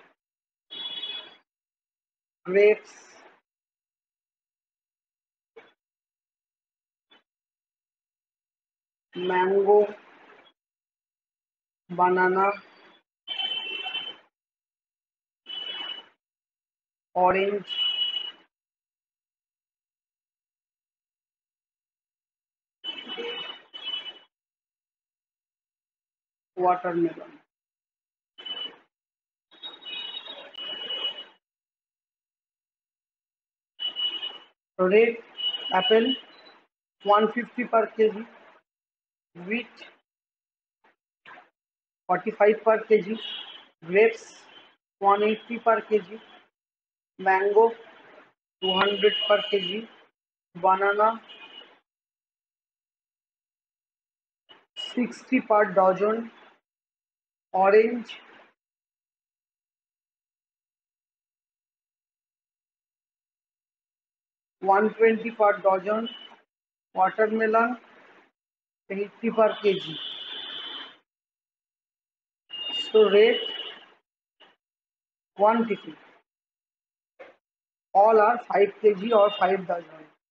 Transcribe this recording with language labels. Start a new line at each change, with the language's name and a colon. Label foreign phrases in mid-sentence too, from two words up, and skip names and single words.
English: Grapes, mango, banana, orange, watermelon. red apple 150 per kg, wheat 45 per kg, grapes 180 per kg, mango 200 per kg, banana 60 per dozen, orange 120 per dozen, watermelon 80 per kg. So rate, quantity, all are 5 kg or 5 dozen.